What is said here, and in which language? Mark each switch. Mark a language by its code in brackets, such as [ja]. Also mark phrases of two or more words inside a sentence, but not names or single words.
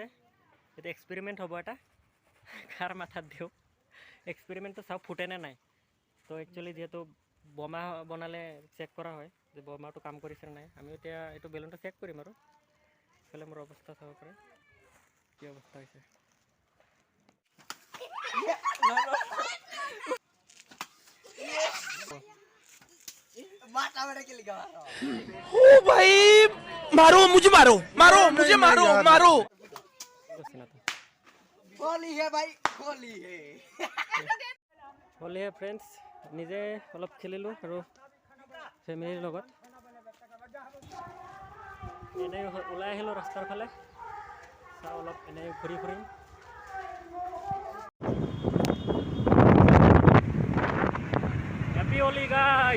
[as] এতিয়া এক্সপেৰিমেণ্ট হ'ব এটা, কাৰ মাথাত দিওঁ। এক্সপেৰিমেণ্টটো চাওঁ ফুটে নে নাই। তো একচুৱেলি যিহেতু বোমা বনালে চেক কৰা হয় যে বোমাটো কাম কৰিছে নে নাই। আমি এতিয়া এইটো বেলুনটো চেক কৰিম। আৰু এইফালে মোৰ অৱস্থা চাব পাৰে, কি অৱস্থা হৈছে। [hi] ओ भाई, मारो मुझे, मारो मारो मुझे, मारो मारो। होली है भाई, होली है। होली है फ्रेंड्स, [as] নিজে অলপ খেলিলোঁ আৰু ফেমিলিৰ লগত। এনেই ওলাই আহিলোঁ ৰাস্তাৰ ফালে, চাওঁ অলপ এনেই ঘূৰি ফুৰিম। [en] Happy Holi guys.